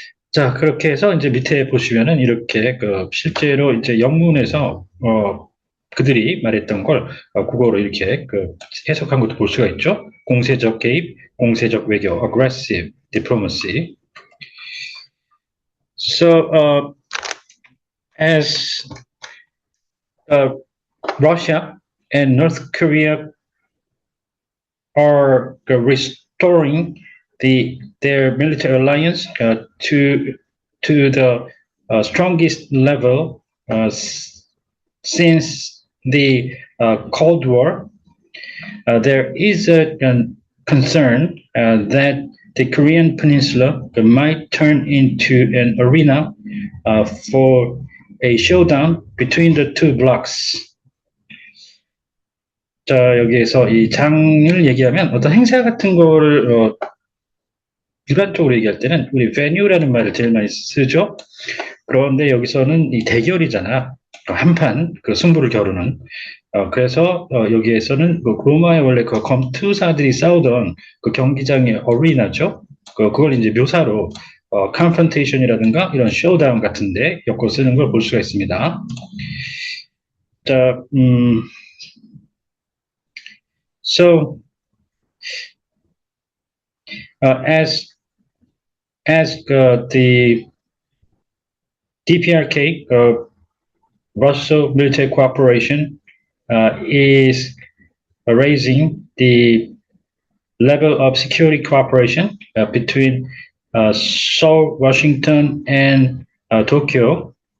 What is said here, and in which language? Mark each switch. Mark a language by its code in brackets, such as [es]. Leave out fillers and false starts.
[ko] 자 그렇게 해서 이제 밑에 보시면은 이렇게 그 실제로 이제 영문에서 그들이 말했던 걸 국어로 이렇게 그 해석한 것도 볼 수가 있죠. 공세적 개입, 공세적 외교, [en] aggressive diplomacy. So as Russia and North Korea are restoring their military alliance to the strongest level since the Cold War. There is a concern that the Korean Peninsula might turn into an arena for a showdown between the two blocks. [ko] 자, 여기에서 이 장을 얘기하면 어떤 행사 같은 거를 일반적으로 얘기할 때는 우리 venue라는 말을 제일 많이 쓰죠. 그런데 여기서는 이 대결이잖아. 한판 그 승부를 겨루는. 그래서 여기에서는 그 로마의 원래 그 검투사들이 싸우던 그 경기장의 어리나죠. 그걸 이제 묘사로 confrontation이라든가 이런 showdown 같은데 엮어 쓰는 걸 볼 수가 있습니다. [en] 자, so as the DPRK, Russo military cooperation is raising the level of security cooperation between Seoul, Washington, and Tokyo.